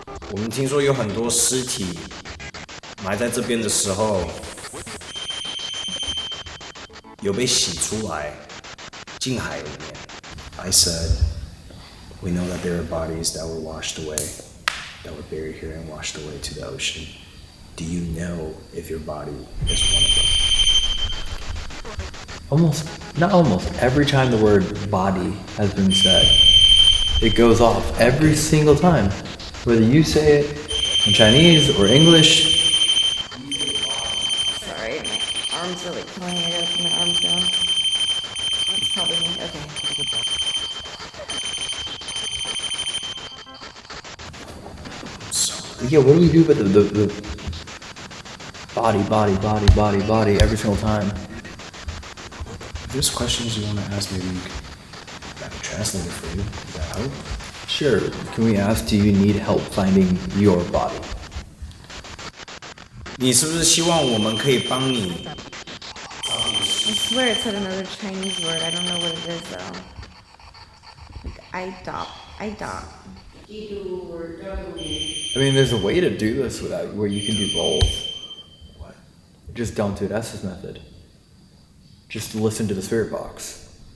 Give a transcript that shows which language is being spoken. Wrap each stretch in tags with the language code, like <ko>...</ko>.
<zh>我们听说有很多尸体埋在这边的时候，有被洗出来，进海里面。</zh> <en>I said, we know that there are bodies that were washed away, that were buried here and washed away to the ocean. Do you know if your body is one of them? Not almost, every time the word body has been said, it goes off every single time. Whether you say it in Chinese or English. Sorry, my arms are like killing me. I gotta put my arms down. It's probably me. Okay. Yeah, what do we do with the body every single time? If there's questions you want to ask, maybe I can translate it for you. Does that help? Sure. Can we ask, do you need help finding your body?</en> <zh>你是不是希望我们可以帮你</zh> <en>I swear it said another Chinese word. I don't know what it is though. Like I-dop. I mean, there's a way to do this without where you can do both. What? Just don't do it S's method. Just listen to the spirit box.</en>